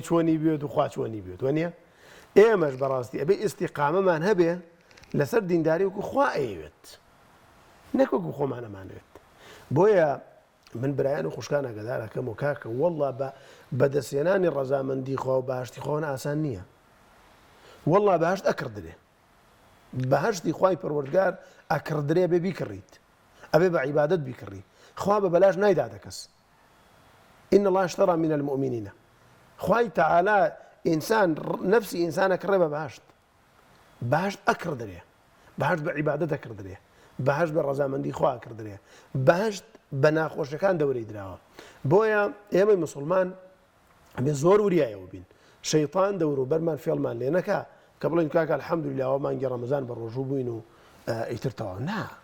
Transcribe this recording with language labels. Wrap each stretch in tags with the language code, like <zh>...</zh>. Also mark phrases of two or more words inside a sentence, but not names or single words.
<ckb>چۆنی بێت و خوا چۆنی بێت وەنیە ئێمەش بەڕاستی ئەبێ ئیستیقامەمان هەبێ لەسەر دینداری وەکو خوا ئەیەوێت نەک وەکو خۆمان ئەمانوێت بۆیە من برایان و خوشکان ئەگەدارەکەم و کاکە وەڵڵا بەدەستێنانی ڕەزامەندی خوا و باشتی خۆن ئاسان نییە وەڵڵا بەهەشت ئەکردرێ بەهەشتی خوای پەروەردگار ئەکردرێ بێ بیکڕیت ئەبێ بە عیبادەت بیکڕی خوا بە بەلاش نایداتە کەس</ckb> <ar>إن الله اشترى من المؤمنين</ar> <ckb>خوای تەعالا ئینسان نەفسی ئینسانە کڕێ بە بەهەشت ئەکردرێ بەهەشت بە عیبادەت ئەکردرێ بەهەشت بە ڕەزامەندی خوا ئەکردرێ بەهەشت بە ناخۆشەکان دەورەی دراوە بۆیە ئێمەی مسلمان بێ زۆر وریایەوە بین شەیطان دەوروبەرمان فێڵمان لێ نەکا کە بڵێن کاکە الحەمدوللا ئەوە مانگی ڕەمەزان بە ڕۆژوو بووین و ئیترتەوە نا</ckb>